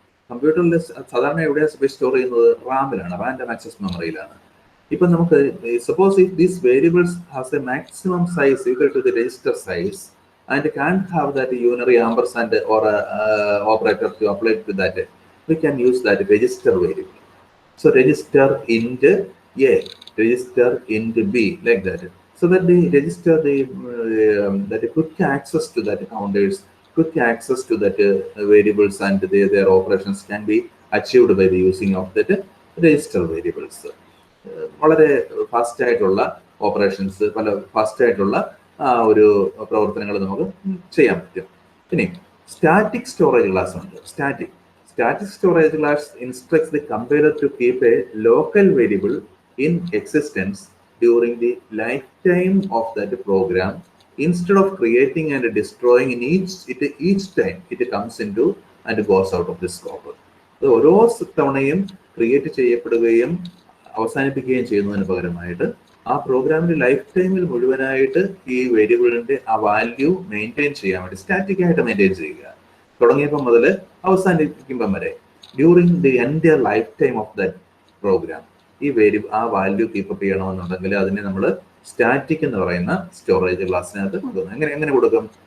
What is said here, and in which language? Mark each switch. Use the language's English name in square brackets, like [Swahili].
[Malayalam] കമ്പ്യൂട്ടറിൽ സാധാരണ എവിടെയാണ് സ്റ്റോർ ചെയ്യുന്നത്? റാമിലാണ്, റാൻഡം ആക്സസ് മെമ്മറിയിലാണ്. [English] ഇപ്പം നമുക്ക് suppose if these variables has a maximum size equal to the register size and can't have that unary ampersand or operator to apply to that, we can use that register variable. So register int A, register int B, like that. So that the register that quick access to that counters, quick access to that variables and their operations can be achieved by the using of that register variables. [Malayalam] വളരെ fast ആയിട്ടുള്ള operations, പല fast ആയിട്ടുള്ള ഒരു പ്രവർത്തനങ്ങൾ നമുക്ക് ചെയ്യാൻ പറ്റും. ഇനി സ്റ്റാറ്റിക് സ്റ്റോറേജ് ക്ലാസ് ഉണ്ട്. [English] Static storage class instructs the compiler to keep a local variable in existence during the lifetime of that program instead of creating and destroying in each time it comes into and goes out of the scope. [Malayalam] അത് ഓരോ തവണയും create ചെയ്യപ്പെടുകയും അവസാനിപ്പിക്കുകയും ചെയ്യുന്നതിന് പകരമായിട്ട് ആ പ്രോഗ്രാമിന്റെ life ടൈമിൽ മുഴുവനായിട്ട് ഈ വേരിയബിളിന്റെ ആ വാല്യൂ മെയിൻറ്റെയിൻ ചെയ്യാൻ വേണ്ടി സ്റ്റാറ്റിക് ആയിട്ട് മെയിൻറ്റെയിൻ ചെയ്യുക. തുടങ്ങിയപ്പോൾ മുതൽ അവസാനിപ്പിക്കുമ്പം വരെ [English] during the entire lifetime of that program [Malayalam] ഈ ആ വാല്യൂ കീപ്പപ്പ് ചെയ്യണമെന്നുണ്ടെങ്കിൽ അതിനെ നമ്മൾ സ്റ്റാറ്റിക് എന്ന് പറയുന്ന സ്റ്റോറേജ് ക്ലാസ്സിനകത്ത് കൊടുക്കുന്നു. എങ്ങനെ കൊടുക്കും?